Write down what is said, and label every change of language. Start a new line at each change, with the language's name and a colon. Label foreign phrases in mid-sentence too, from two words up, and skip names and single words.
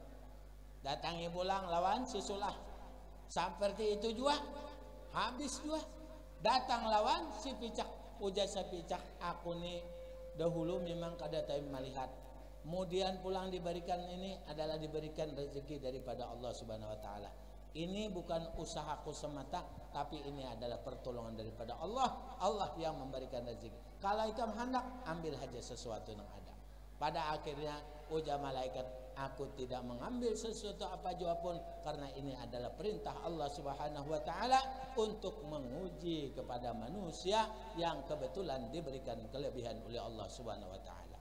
Banjar: Datangi pulang lawan si sulah. Seperti itu juga, habis juga. Datang lawan si picak. Ujar sepicak aku nih dahulu memang kada tahu melihat.
Indonesian: Kemudian pulang diberikan ini adalah diberikan rezeki daripada Allah
Arabic: Subhanahu wa taala.
Indonesian: Ini bukan usahaku semata, tapi ini adalah pertolongan daripada Allah. Allah yang memberikan rezeki. Kalau ikam hendak ambil saja sesuatu yang ada. Pada akhirnya ujar malaikat, aku tidak mengambil sesuatu apa jua pun, karena ini adalah perintah Allah
Arabic: Subhanahu wa taala
Indonesian: untuk menguji kepada manusia yang kebetulan diberikan kelebihan oleh Allah
Arabic: Subhanahu wa taala.